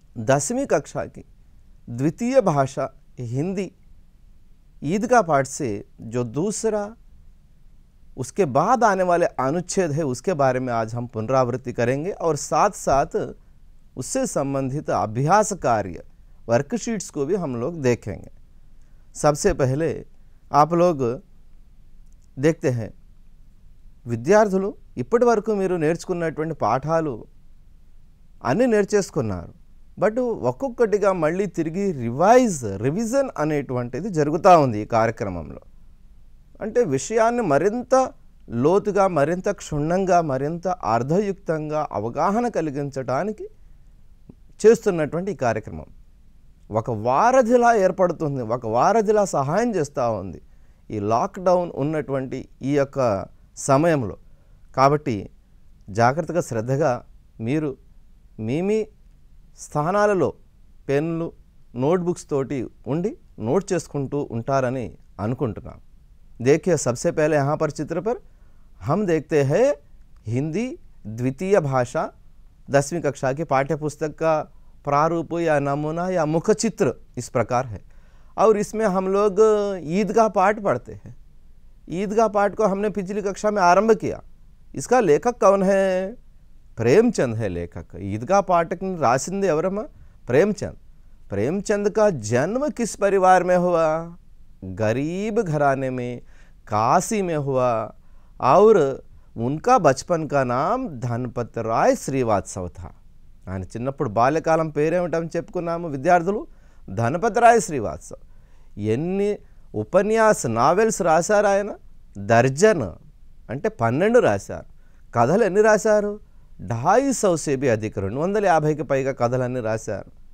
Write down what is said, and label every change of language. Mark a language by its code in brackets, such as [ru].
[hi] 10वीं कक्षा की द्वितीय भाषा हिंदी ईदगाह पाठ से जो दूसरा उसके बाद आने वाले अनुच्छेद है उसके बारे में आज हम पुनरावृत्ति करेंगे और साथ साथ उससे संबंधित अभ्यास कार्य वर्कशीट्स को भी हम लोग देखेंगे। सबसे पहले आप लोग देखते हैं [te] విద్యార్థులు ఇప్పటి వరకు మీరు నేర్చుకున్నటువంటి పాఠాలు అన్నీ నేర్చేసుకున్నారు. బట్ ఒక్కొక్కటిగా మళ్ళీ తిరిగి రివిజన్ అనేటువంటిది జరుగుతూ ఉంది ఈ కార్యక్రమంలో. అంటే విషయాన్ని మరింత లోతుగా, మరింత క్షుణ్ణంగా, మరింత అర్థయుక్తంగా అవగాహన కలిగించడానికి చేస్తున్నటువంటి ఈ కార్యక్రమం ఒక వారధిలా ఏర్పడుతుంది, ఒక వారధిలా సహాయం చేస్తూ ఉంది ఈ లాక్డౌన్ ఉన్నటువంటి ఈ యొక్క సమయంలో. కాబట్టి జాగ్రత్తగా శ్రద్ధగా మీరు మీ స్థానాలలో పెన్నులు నోట్బుక్స్ తోటి ఉండి నోట్ చేసుకుంటూ ఉంటారని అనుకుంటున్నాను. [hi] देखिए सबसे पहले यहाँ पर चित्र पर हम देखते हैं हिंदी द्वितीय भाषा 10वीं कक्षा की पाठ्य पुस्तक का प्रारूप या नमूना या मुख चित्र इस प्रकार है और इसमें हम लोग ईदगाह पाठ पढ़ते हैं। ईदगाह पाठ को हमने पिछली कक्षा में आरंभ किया। इसका लेखक कौन है? प्रेमचंद है लेखक। ईदगाह पाठ [te] रासिंदे एवरम्मा? [hi] प्रेमचंद। प्रेमचंद का जन्म किस परिवार में हुआ? गरीब घराने में, काशी में हुआ और उनका बचपन का नाम धनपत राय श्रीवात्सव था। [te] ఆయన చిన్నప్పుడు బాల్యకాలం పేరేమిటని చెప్పుకున్నాము విద్యార్థులు? ధనపతి రాయ్ శ్రీవాత్సవ్. ఎన్ని ఉపన్యాస నావెల్స్ రాశారు ఆయన? దర్జన్ అంటే 12 రాశారు. కథలు ఎన్ని రాశారు? 250 [hi] से भी अधिक, [te] 250కి పైగా కథలన్నీ రాశారు.